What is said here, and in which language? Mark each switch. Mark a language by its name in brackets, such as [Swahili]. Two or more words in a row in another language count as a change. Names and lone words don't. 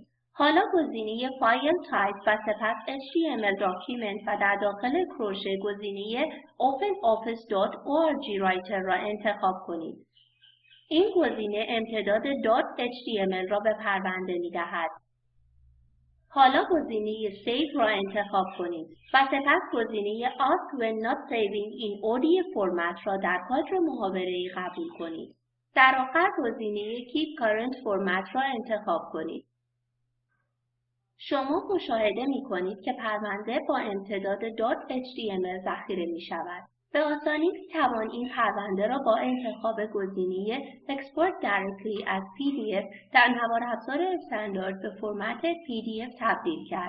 [Persian] حالا گزینه [English] file type [Persian] و سپس [English] HTML Document [Persian] و در داخل کروشه گزینه OpenOffice.org Writer را انتخاب کنید. این گزینه امتداد .html را به پرونده می دهد. حالا گزینه Save را انتخاب کنید و سپس گزینه [English] Ask when not saving in ODF format [Persian] را در کادر محاوره‌ای قبول کنید. در آخر گزینه [English] Keep current format [Persian] را انتخاب کنید. شما مشاهده می کنید که پرونده با امتداد .html ذخیره می شود. به آسانی می توان این پرونده را با انتخاب گزینه [English] Export Directly as PDF [Persian] در نوار افزار استاندارد به فرمت PDF تبدیل کرد.